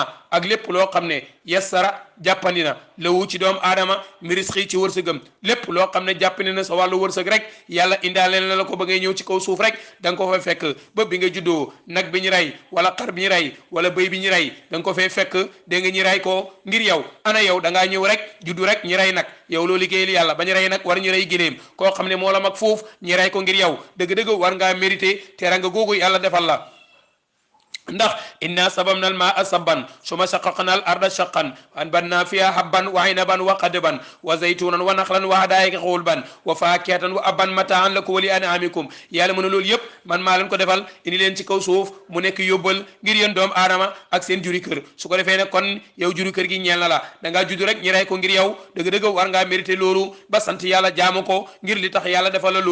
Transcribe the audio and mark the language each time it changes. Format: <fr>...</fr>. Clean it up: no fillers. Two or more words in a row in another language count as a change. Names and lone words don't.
<wo>ak lépp loo xam ne yassara jàppandi na lawu ci doomu aadama mi risqi ci wërsëgam lépp loo xam ne jàppandi na sa wàllu wërsëg rek yàlla indaale na la ko ba ngay ñëw ci kaw suuf rek da nga ko fa fekk ba bi nga juddoo nag bi ñu rey wala xar bi ñu rey wala bëy bi ñu rey da nga ko fay fekk dégg nga ñi rey ko ngir yow ana yow da ngaa ñëw rek juddu rek ñi rey nag yow loo liggéeyal yàlla ba ñu rey nag war ñu rey généem koo xam ne moo la mag foofu ñi rey ko ngir yow dëgg-dëgg war ngaa mérité teranga googu yàlla defal la</wo> <ar>ndax أنا صببنا الماء صبا ثم شققنا الأرض شقا وأنبتنا فيها حبا وعنبا وقضبا وزيتونا ونخلا وحدائق غلبا وفاكهة وأبا متاعا لكم ولأنعامكم</ar> <wo>yàlla mu ne loolu yëpp man maa leen ko defal indi leen ci kaw suuf mu nekk yóbbal ngir yéen doomu aadama ak seen juri kër su ko defee nag kon yow juri kër gi ñeel na la da ngaa judd rek ñi rey ko ngir yow dëgg-dëgg war ngaa mérité loolu ba sant yàlla jaamu ko ngir li tax yàlla defal la</wo>